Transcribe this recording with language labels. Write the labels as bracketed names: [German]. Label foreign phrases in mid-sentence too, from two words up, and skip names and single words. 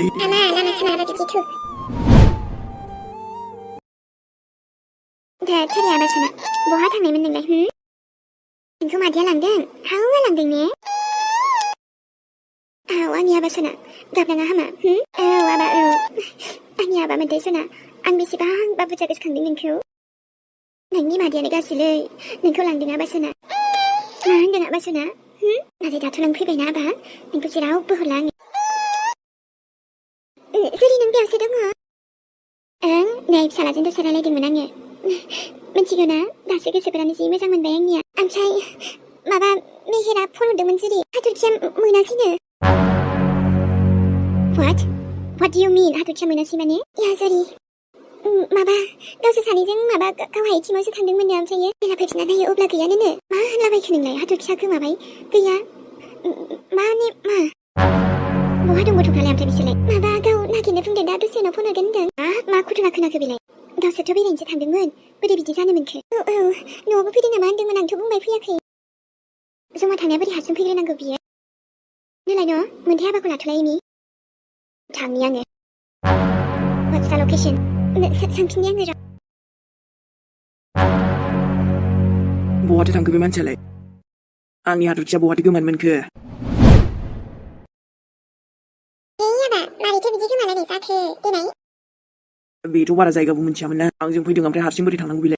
[Bodo] आमा लामा सामाबा बिदि थु दा थोरै आबासना बहा थांनायमोन नोंलाय नोंखौ मादैया लांदों हावा लांदों ने आंनि आबासना गाबनाङा हामा आबा आंनि आबा मोनथाय सना आं बेसेबांबा बुरजा गोसोखांदों नोंखौ नोंनि मादैयानो गाज्रिलै नोंखौ लांदों आबासना मा होनदों आबासना नाथाय दाथ' नों फैबायना आबा नोंखौ जेरावबो हरला आङो जुदि नों बेयावसो दङ नै फिसालाजों दसे रायलायदोंमोन आङो मिथिगौ ना दासो गोसोफोरानो जि मोजां मोनबाय आंनिया ओमफ्राय माबा मेहेरा फन हरदोंमोन जुदि हाथरखिया मोनासैनो [English] What do you mean? [Bodo] हाथरखिया मोनासै माने या जरि माबा गावसोर सानैजों माबा गावहाय टिमावसो थांदोंमोननो ओमफ्रायो जेला फैफिनना नायो अब्ला गैयानो मा होनलाबायखो नोंलाय हाथरखिया गोमाबाय गैया माने मा बहा दं गथ'फ्रालाय ओमफ्राय बिसोरलाय माबा गाव नागिरनो बुंदों दा दसे उनाव फन हरगोन होनदों मा खुथुना खोनाखो बेलाय गावसोरथ' बेरायनोसो थांदोंमोन बोरै बिदि जानो मोनखो न'आवबो फैदों नामा होनदोंमोन आंथ' बुंबाय फैयाखै जमा थांनाया बोरै हारसिं फैग्रोनांगौ बियो नोलाय न' मोनथाय हाबाखौ लाथ'लाय एमि थांनि आङो [English] What's the location? [Bodo] सोंफिननि आङो बहाथो थांखो बे मानसियालाय आंनि हाथरखिया बहाथो गोमानो मोनखो आबा मारैथो बिदि गोमालायनाय जाखो देनाय बेथ' बारा जायगाबो मिथियामोन ना आंजों फैदों ओमफ्राय हारसिं बोरै थांनांगौ बेलाय